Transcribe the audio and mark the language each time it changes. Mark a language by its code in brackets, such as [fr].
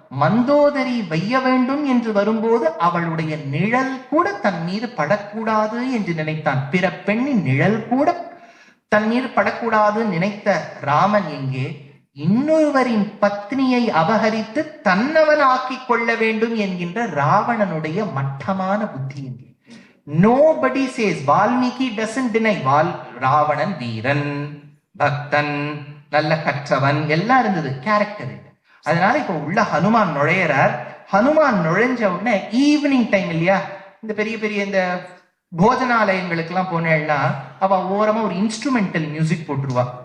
[ta] மந்தோதரி வைய வேண்டும் என்று வரும்போது அவளுடைய நிழல் கூட தன் மீது படக்கூடாது என்று நினைத்தான். பிற பெண்ணின் நிழல் கூட தன் மீது படக்கூடாது நினைத்த ராமன் எங்கே இன்னொருவரின் பத்னியை அபகரித்து தன்னவன் ஆக்கிக் கொள்ள வேண்டும் என்கின்ற ராவணனுடைய மட்டமான புத்தி எங்கே? [en] Nobody says, Valmiki doesn't deny. [ta] Ravanan வீரன், பக்தன், நல்ல கற்றவன் எல்லாம் இருந்தது, கேரக்டர் இல்லை. அதனால இப்ப உள்ள ஹனுமான் நுழையிறார். ஹனுமான் நுழைஞ்ச உடனே [en] evening time [ta] இல்லையா, இந்த பெரிய பெரிய இந்த போஜனாலயங்களுக்கு எல்லாம் போனேன்னா அவ ஓரமா ஒரு [en] instrumental music [ta] போட்டுருவா.